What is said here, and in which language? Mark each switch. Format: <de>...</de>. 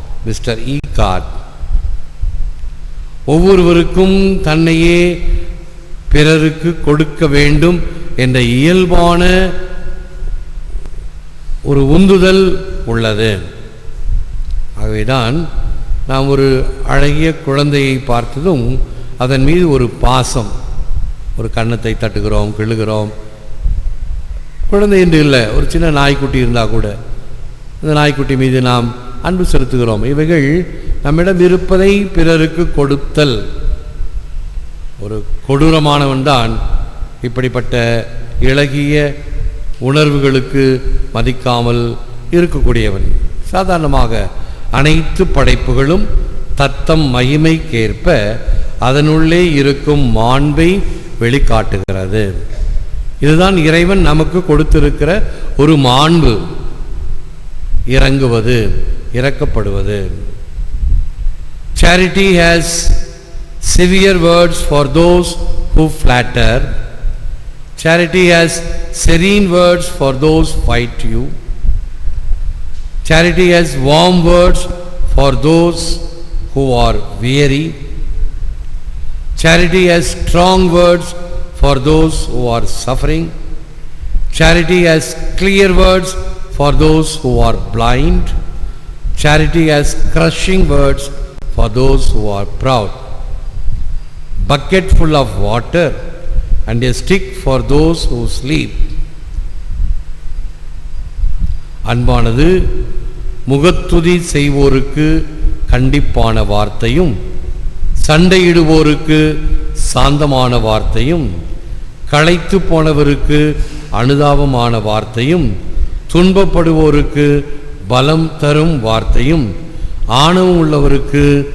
<en>Mr. Eckhart.</en> <ta>ஒவ்வொருவருக்கும் தன்னையே பிறருக்கு கொடுக்க வேண்டும் என்ற இயல்பான ஒரு உந்துதல் உள்ளது. ஆகவேதான் நாம் ஒரு அழகிய குழந்தையை பார்த்ததும் அதன் மீது ஒரு பாசம், ஒரு கன்னத்தை தட்டுகிறோம், கிள்ளுகிறோம். குழந்தை என்று இல்லை, ஒரு சின்ன நாய்க்குட்டி இருந்தால் கூட அந்த நாய்க்குட்டி மீது நாம் அன்பு செலுத்துகிறோம். இவைகள் நம்மிடம் இருப்பதை பிறருக்கு கொடுத்தல். ஒரு கொடூரமானவன் தான் இப்படிப்பட்ட இளகிய உணர்வுகளுக்கு மதிக்காமல் இருக்கக்கூடியவன். சாதாரணமாக அனைத்து படைப்புகளும் தத்தம் மகிமைக்கேற்ப அதனுள்ளே இருக்கும் மாண்பை வெளிக்காட்டுகிறது. இதுதான் இறைவன் நமக்கு கொடுத்திருக்கிற ஒரு மாண்பு, இறங்குவது, இறக்கப்படுவது.</ta> <en>Charity has severe words for those who flatter. Charity has serene words for those who fight you. Charity has warm words for those who are weary. Charity has strong words for those who are suffering. Charity has clear words for those who are blind. Charity has crushing words for those who are proud. Bucket full of water and a stick for those who sleep.</en> <ta>அன்பானது முகத்துதி செய்வோருக்கு கண்டிப்பான வார்த்தையும், சண்டையிடுவோருக்கு சாந்தமான வார்த்தையும், களைத்து போனவருக்கு அனுதாபமான வார்த்தையும், துன்பப்படுவோருக்கு பலம் தரும் வார்த்தையும், ஆணவம் உள்ளவருக்கு</ta>